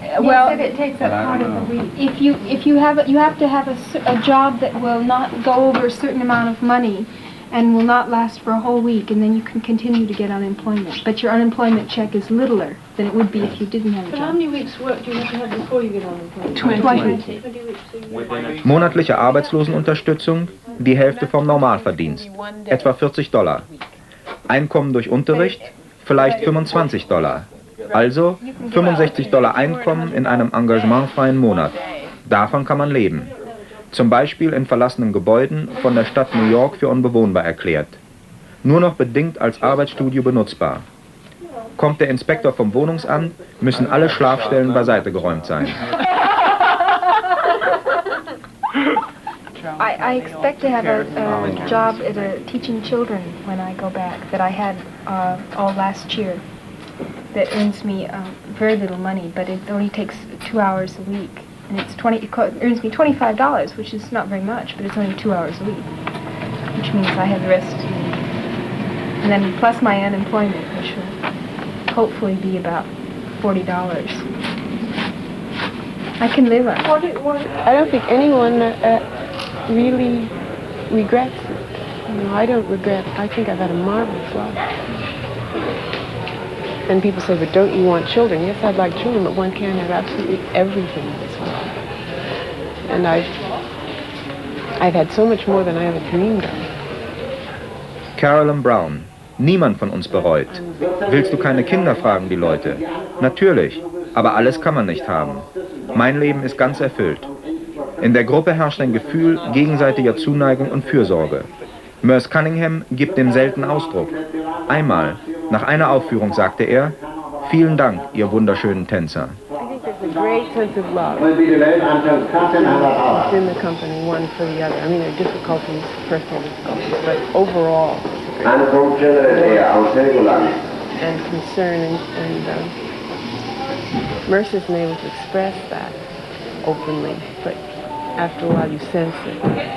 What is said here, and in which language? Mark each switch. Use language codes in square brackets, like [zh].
[en] Well, it takes up part of the week. If you have to have a job that will not go over a certain amount of money and will not last for a whole week, and then you can continue to get unemployment. But your unemployment check is littler than it would be if you didn't have a job. How many weeks work do you have to have before you get unemployment? 20. [de] Monatliche Arbeitslosenunterstützung, die Hälfte vom Normalverdienst, etwa $40. Einkommen durch Unterricht, vielleicht $25. Also $65 Einkommen in einem engagementfreien Monat. Davon kann man leben. Zum Beispiel in verlassenen Gebäuden von der Stadt New York für unbewohnbar erklärt. Nur noch bedingt als Arbeitsstudio benutzbar. Kommt der Inspektor vom Wohnungsamt, müssen alle Schlafstellen beiseite geräumt sein. [en] I expect to have a job at teaching children when I go back that I had all last year that earns me very little money, but it only takes 2 hours a week. And it earns me $25, which is not very much, but it's only 2 hours a week, which means I have the rest. And then plus my unemployment, which will hopefully be about $40. I can live on it. I don't think anyone really regrets it. You know, I don't regret. I think I've had a marvelous life. And people say, but don't you want children? Yes, I'd like children, but one can't have absolutely everything in this world. And I've had so much more than I ever dreamed of. [de] Carolyn Brown. Niemand von uns bereut. Willst du keine Kinder, fragen die Leute. Natürlich, aber alles kann man nicht haben. Mein Leben ist ganz erfüllt. In der Gruppe herrscht ein Gefühl gegenseitiger Zuneigung und Fürsorge. Merce Cunningham gibt dem selten Ausdruck. Einmal, nach einer Aufführung, sagte er, vielen Dank, ihr wunderschönen Tänzer. [en] There's a great sense of love in the company, one for the other. I mean, there are difficulties, personal difficulties, but overall, and concern, and Mercer's been able to express that openly, but after a while you sense it.